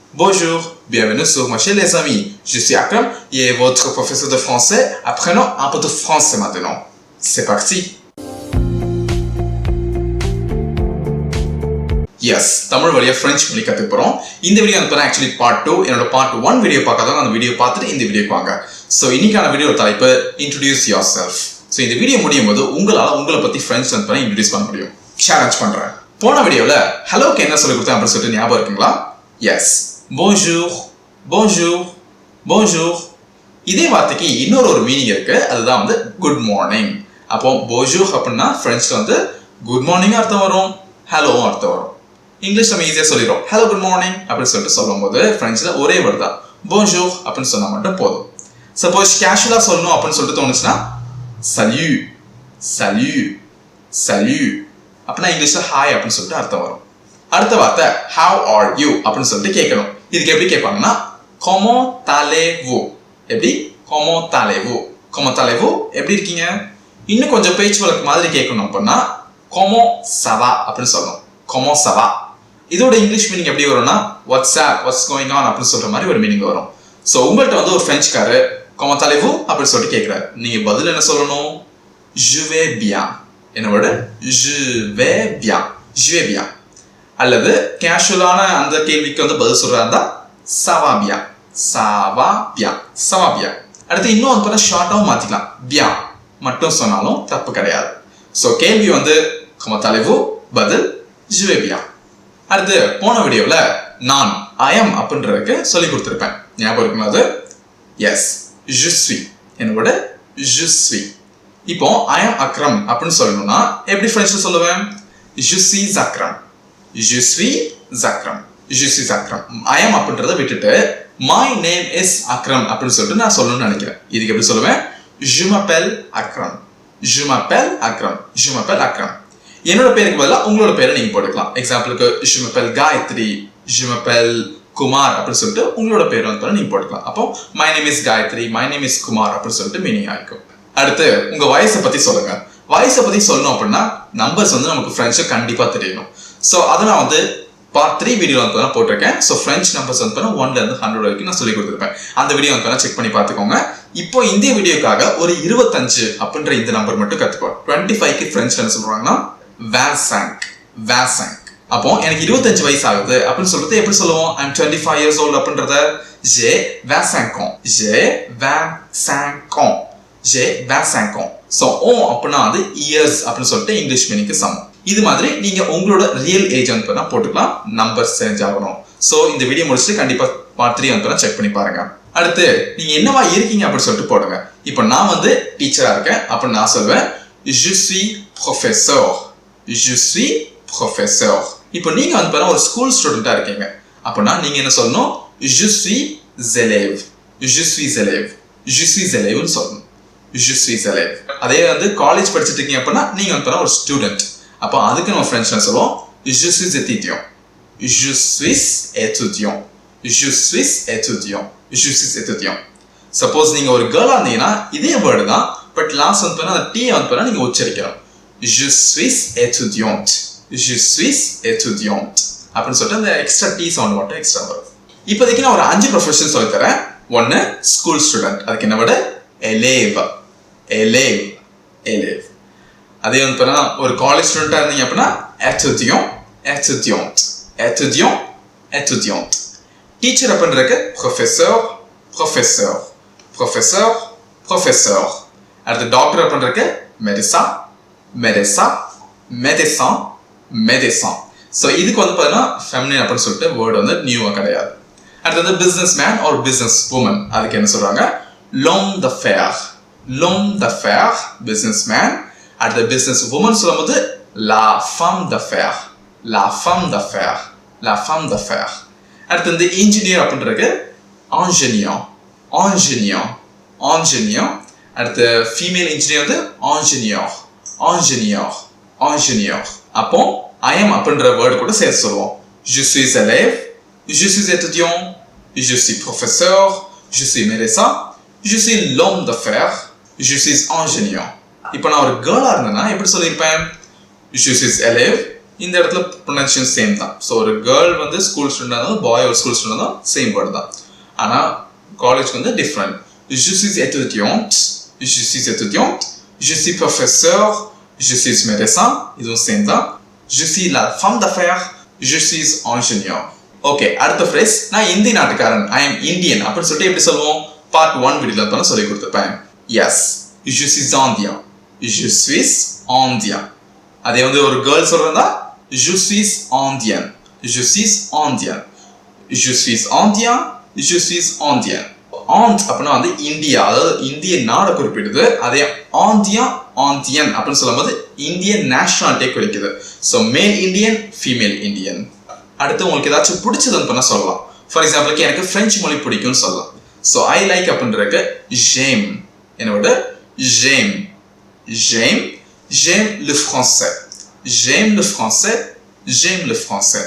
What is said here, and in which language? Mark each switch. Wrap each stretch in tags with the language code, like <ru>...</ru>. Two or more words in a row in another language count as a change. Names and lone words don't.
<fr>Bonjour, bienvenue sur ma chaîne les amis. Je suis Akram et votre professeur de français. Apprenons un peu de français maintenant. C'est parti. Yes,</fr> <ta>தமிழ் வழியா French மொழி கத்துக்க போறோம். இந்த வீடியோ வந்து</ta> <en>actually part 2.</en> <ta>என்னோட part 1 வீடியோ பார்க்காதவங்க அந்த வீடியோ பார்த்துட்டு இந்த வீடியோக்கு வாங்க. So இன்னைக்கான வீடியோ தலைப்பு</ta> <en>introduce yourself.</en> <ta>So இந்த வீடியோ முடியும் போது உங்களை பத்தி French வந்து introduce பண்ண முடியும். சேலஞ்ச் பண்றேன். போன வீடியோல ஹலோக்கு என்ன சொல்லி கொடுத்தேன் அப்படின்னு சொல்லிட்டு ஞாபகம் இருக்குங்களா? எஸ்,</ta> <fr>bonjour, bonjour, bonjour.</fr> <ta>இதே வார்த்தைக்கு இன்னொரு மீனிங் இருக்கு, அதுதான் வந்து</ta> <en>good morning.</en> <ta>அப்போ bonjour அப்படின்னா பிரெஞ்ச்ல வந்து</ta> <en>good morning</en> <ta>அர்த்தம் வரும், ஹலோ அர்த்தம் வரும். இங்கிலீஷ் நம்ம ஈஸியா சொல்லிடுறோம்,</ta> <en>hello good morning</en> <ta>அப்படின்னு சொல்லிட்டு சொல்லும் போது பிரெஞ்ச்ல ஒரே வேர்டு தான், bonjour அப்படின்னு சொன்னா மட்டும் போதும். சப்போஸ் கேஷுவலா சொல்லணும் அப்படின்னு சொல்லிட்டு தோணுச்சுன்னா</ta> <fr>salut, salut, salut</fr> <ta>அப்படின்னா இங்கிலீஷ்ல ஹாய் அப்படின்னு சொல்லிட்டு அர்த்தம் வரும். அடுத்த வார்த்தை</ta> <en>how are you</en> <ta>அப்படின்னு சொல்லிட்டு கேட்கணும். இதுக்கு எப்படி கேட்பாங்கன்னா</ta> <fr>comment allez-vous. எப்படி comment allez-vous, comment allez-vous</fr> <ta>எப்படி இருக்கீங்க. இன்னும் கொஞ்சம் பேச்சு வழக்கு மாதிரி கேட்கணும் அப்படின்னா</ta> <fr>comment ça va</fr> <ta>அப்படின்னு சொல்லணும்,</ta> <fr>comment ça va.</fr> <ta>இதோட</ta> <en>English meaning</en> <ta>எப்படி வரும்னா</ta> <en>what's up, what's going on</en> <ta>அப்படின்னு சொல்ற மாதிரி ஒரு மீனிங் வரும். ஸோ உங்கள்கிட்ட வந்து ஒரு பிரெஞ்சுக்காரு</ta> <fr>comment allez-vous</fr> <ta>அப்படின்னு சொல்லிட்டு கேட்கிறாரு, நீங்க பதில் என்ன சொல்லணும்?</ta> <fr>je vais bien. என்னோட je vais bien, je vais bien.</fr> <ta>அல்லது கேஷுவலான அந்த கேள்விக்கு வந்து பதில் சொல்றாருந்தா</ta> <fr>ça va bien, ça va bien, ça va bien.</fr> <ta>அடுத்து இன்னும் வந்து பார்த்தா ஷார்ட்டாகவும் மாத்திக்கலாம், bien மட்டும் சொன்னாலும் தப்பு கிடையாது. ஸோ கேள்வி வந்து</ta> <fr>comment allez-vous, பதில் je vais bien.</fr> <ta>அடுத்து போன வீடியோவில் நான்</ta> <en>I am</en> <ta>அப்படின்றதுக்கு சொல்லி கொடுத்துருப்பேன், ஞாபகம் இருக்குங்களா? அது எஸ்,</ta> <fr>je suis. என்னோட je suis.</fr> <ta>இப்போ</ta> <en>I am Akram</en> <ta>அப்படின்னு சொல்லணும்னா எப்படி பிரெஞ்சில் சொல்லுவேன்?</ta> <fr>je suis Akram, je suis Akram, je suis Akram.</fr> <en>I am</en> <ta>அப்படின்றத விட்டுட்டு</ta> <en>my name is Akram</en> <ta>அப்படின்னு சொல்லிட்டு நான் சொல்லணும்னு நினைக்கிறேன். இதுக்கு எப்படி சொல்லுவேன்?</ta> <fr>je m'appelle Akram, je m'appelle Akram, je m'appelle Akram.</fr> <ta>என்னோட பேருக்கு பதிலாக உங்களோட பேரை நீங்க போட்டுக்கலாம். எக்ஸாம்பிளுக்கு</ta> <fr>je m'appelle Gayatri, je m'appelle</fr> <ta>குமார் அப்படின்னு சொல்லிட்டு உங்களோட பேர் வந்து நீங்க போட்டுக்கலாம்.</ta> <en>அப்போ my name is Gayatri, my name is குமார்</en> <ta>அப்படின்னு சொல்லிட்டு மீனிங் ஆயிக்கும். அடுத்து உங்க வயசை பத்தி சொல்லுங்க. வயசை பத்தி சொல்லணும் அப்படின்னா நம்பர்ஸ் வந்து நமக்கு பிரெஞ்சில் கண்டிப்பா தெரியணும். ஸோ அதை நான் வந்து பார்ட் 3 வீடியோ வந்து போட்டிருக்கேன். ஸோ பிரெஞ்ச் நம்பர்ஸ் வந்து 1ல இருந்து 100 வரைக்கும் நான் சொல்லி கொடுத்துருப்பேன். அந்த வீடியோ வந்து செக் பண்ணி பார்த்துக்கோங்க. இப்போ இந்த வீடியோக்காக ஒரு 25 அப்படின்ற இந்த நம்பர் மட்டும் கத்துக்கோ. 25க்கு பிரெஞ்சில் என்ன சொல்றாங்கன்னா 25, 25. அப்போ எனக்கு 25 வயசு ஆகுது அப்படின்னு சொல்றது எப்படி சொல்லுவோம்?</ta> <en>I'm 25 years old</en> <fr>அப்படின்றத j'ai 25 ans, j'ai 25 ans, j'ai 25 ans.</fr> <ta>ஸோ அப்படின்னா அது இயர்ஸ் அப்படின்னு சொல்லிட்டு</ta> <en>English meaning</en> <ta>சமம். இது மாதிரி நீங்க உங்களோட</ta> <en>real age</en> <ta>வந்து போட்டுக்கலாம்,</ta> <en>numbers change</en> <ta>ஆகணும். ஸோ இந்த வீடியோ முடிச்சுட்டு கண்டிப்பா பார்ட் 3 வந்து செக் பண்ணி பாருங்க. அடுத்து நீங்க என்னவா இருக்கீங்க அப்படின்னு சொல்லிட்டு போடுங்க. இப்போ நான் வந்து டீச்சரா இருக்கேன் அப்படின்னு நான் சொல்வேன்</ta> <fr>je suis professeur, je suis professeur.</fr> <ta>இப்போ நீங்க வந்து பாருங்க ஒரு</ta> <en>school student</en> <ta>இருக்கீங்க அப்படின்னா நீங்க என்ன சொல்லணும்?</ta> <fr>je suis élève, je suis élève, je suis élèveன்னு சொல்லணும், je suis élève.</fr> <ta>அதே வந்து காலேஜ் படிச்சுட்டு இருக்கீங்க அப்படின்னா நீங்க வந்து பாருங்க ஒரு ஸ்டூடெண்ட். அப்போ அதுக்கு நம்ம ஃப்ரெண்ட்ஸ் சொல்லுவோம்</ta> <fr>je suis étudiant, je suis étudiant, je suis étudiant, je suis étudiant.</fr> <ta>சப்போஸ் நீங்க ஒரு கேர்ளா இருந்தீங்கன்னா இதே வேர்டு தான்,</ta> <en>but last</en> <ta>வந்து பாருங்க அந்த டி வந்து பாருங்க நீங்க உச்சரிக்கணும்,</ta> <fr>je suis étudiante, je suis étudiante</fr> <ta>அப்படின்னு சொல்லிட்டு அந்த</ta> <en>extra T sound</en> <ta>மட்டும் எக்ஸ்ட்ரா வரும். இப்போதைக்கு நான் ஒரு 5 ப்ரொஃபஷன் சொல்லி தரேன். 1</ta> <en>school student,</en> <ta>அதுக்கு என்ன விட</ta> <fr>élève, élève, élève.</fr> <ta>அதே வந்து பாருங்க ஒரு</ta> <en>college student</en> <ta>இருந்தீங்க அப்படின்னா</ta> <fr>étudiant, étudiante, étudiant, étudiante.</fr> <ta>டீச்சர் அப்படின்றதுக்கு</ta> <fr>professeur, professeur, professeur, professeur.</fr> <ta>அடுத்து டாக்டர் அப்படின்றதுக்கு</ta> <fr>médecin, médecin, médecin, médecin.</fr> <ta>ஸோ இதுக்கு வந்து பார்த்தீங்கன்னா ஃபெமினின் அப்படின்னு சொல்லிட்டு வேர்டு வந்து நியூவாக கிடையாது. அடுத்து வந்து</ta> <en>business man</en> <ta>ஒரு</ta> <en>business woman,</en> <ta>அதுக்கு என்ன சொல்றாங்க?</ta> <fr>l'homme d'affaires, l'homme d'affaires,</fr> <en>business man.</en> <fr>அடுத்த</fr> <en>business woman</en> <fr>சொல்லும்போது la femme d'affaires, la femme d'affaires, la femme d'affaires.</fr> <ta>அடுத்து வந்து இன்ஜினியர் அப்படின்றதுக்கு</ta> <fr>ingénieur, ingénieur, ingénieur.</fr> <ta>அடுத்து</ta> <en>female engineer</en> <ta>வந்து</ta> <fr>ingénieur, ingénieur, ingénieur.</fr> <ta>அப்போ</ta> <en>I am</en> <ta>அப்படின்ற வேர்டு கூட சேர்த்து சொல்லுவோம்.</ta> <fr>je suis élève, je suis étudiant, je suis professeur, je suis médecin, je suis l'homme d'affaires, je suis ingénieur.</fr> <ta>இப்போ நான் ஒரு கேர்ளா இருந்தேன்னா எப்படி சொல்லியிருப்பேன்?</ta> <fr>je suis élève,</fr> <ta>இந்த இடத்துல ப்ரொனன்சியேஷன் சேம் தான். ஸோ ஒரு கேர்ள் வந்து</ta> <en>school student</en> <ta>தான், பாய் ஒரு</ta> <en>school student</en> <ta>தான்,</ta> <en>same word</en> <ta>தான். ஆனால் காலேஜ் வந்து டிஃப்ரெண்ட்.</ta> <fr>Je suis étudiante, je suis étudiante, je suis professeur, je suis médecin,</fr> <ta>இதுவும் சேம் தான்.</ta> <fr>Je suis la femme d'affaires, je suis ingénieur.</fr> <ta>ஓகே, அடுத்த ஃப்ரேஸ், நான் இந்திய நாட்டுக்காரன்,</ta> <en>I am Indian</en> <ta>அப்படின்னு சொல்லிட்டு எப்படி சொல்லுவோம்? பார்ட் 1 வீடியோல தான் சொல்லி கொடுத்துருப்பேன். எஸ்,</ta> <fr>je suis indien, je suis indien. அதே வந்து ஒரு கேர்ள் சொல்றதா je suis indien, je suis indien, je suis indien, je suis indien.</fr> <ta>ஆண்ட் அப்படின்னா வந்து இந்தியா, அதாவது இந்திய நாடை குறிப்பிடுது. அதே ஆந்தியா ஆந்தியன் அப்படின்னு சொல்லும்போது இந்தியன் நேஷனாலிட்டியை குறிக்குது. ஸோ</ta> <en>male Indian, female Indian.</en> <ta>அடுத்து உங்களுக்கு ஏதாச்சும் பிடிச்சதுன்னு பண்ண சொல்லலாம்.</ta> <en>for example</en> <ta>எனக்கு பிரெஞ்சு மொழி பிடிக்கும்னு சொல்லலாம்.</ta> <en>so I like</en> <fr>அப்படின்றதுக்கு j'aime, என்னோட j'aime, j'aime, j'aime le français, j'aime le français, j'aime le français.</fr>